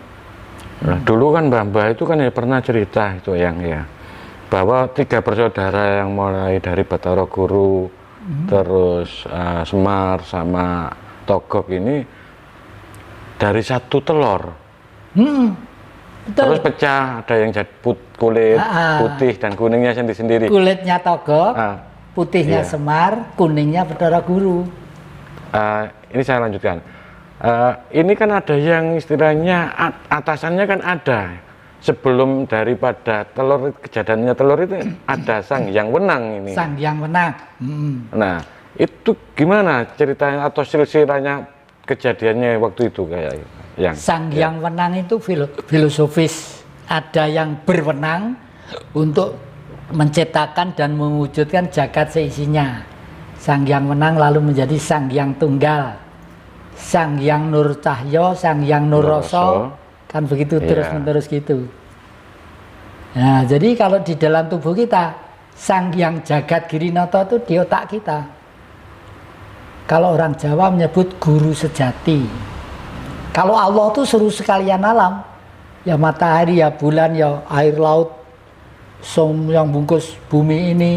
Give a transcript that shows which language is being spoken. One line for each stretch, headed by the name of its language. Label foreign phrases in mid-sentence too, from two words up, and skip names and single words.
Indonesian: Nah, dulu kan Mbah itu kan ya pernah cerita itu yang ya bahwa 3 bersaudara yang mulai dari Bathara Guru, terus Semar sama Togog ini dari 1 telur. Betul. Terus pecah, ada yang jadi kulit putih dan kuningnya sendiri-sendiri. Kulitnya Togog, putihnya iya. Semar, kuningnya Bathara Guru. Ini saya lanjutkan. Ini kan ada yang istilahnya atasannya kan ada. Sebelum daripada telur, kejadiannya telur itu ada Sang Hyang Wenang ini. Sang Hyang Wenang. Nah, itu gimana ceritanya atau silsilahnya kejadiannya waktu itu kayak yang Sang Hyang Wenang itu filosofis. Ada yang berwenang untuk menciptakan dan mewujudkan jagat seisinya. Sang Hyang Wenang lalu menjadi Sang Hyang Tunggal, Sang Hyang Nur Cahyo, Sang Hyang Nur Rasa, kan begitu terus menerus gitu. Nah, jadi kalau di dalam tubuh kita Sang Hyang Jagat Girinata itu di otak kita. Kalau orang Jawa menyebut guru sejati. Kalau Allah itu seluruh sekalian alam, ya matahari, ya bulan, ya air laut, yang bungkus bumi ini.